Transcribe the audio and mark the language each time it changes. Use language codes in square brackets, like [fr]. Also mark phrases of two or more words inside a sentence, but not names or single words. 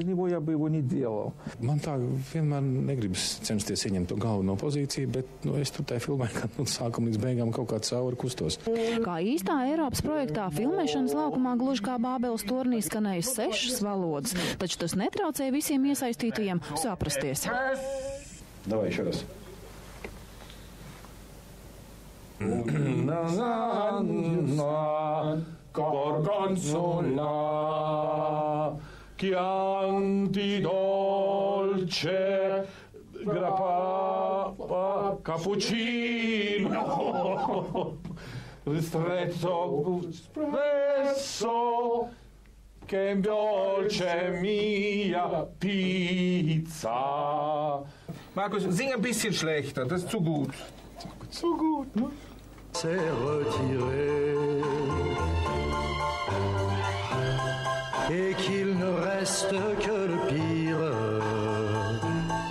[lv] Man tā vienmēr negribas censties ieņemt to galveno pozīciju, bet es tur tajā filmē, kad no sākuma līdz beigām kaut kā cauri kustos. Kā īstā Eiropas projektā filmēšanas laukumā gluži kā Bābeles tornī skanēja 6 valodas, taču tas netraucēja visiem iesaistītajiem saprasties. [ru] Davai еще раз. [it] Chianti dolce grappa cappuccino ristretto espresso che dolce mia pizza. [de] Markus, sing ein bisschen schlechter, das ist zu gut. Zu gut, ne? [fr] C'est retiré et qu'il ne reste que le pire.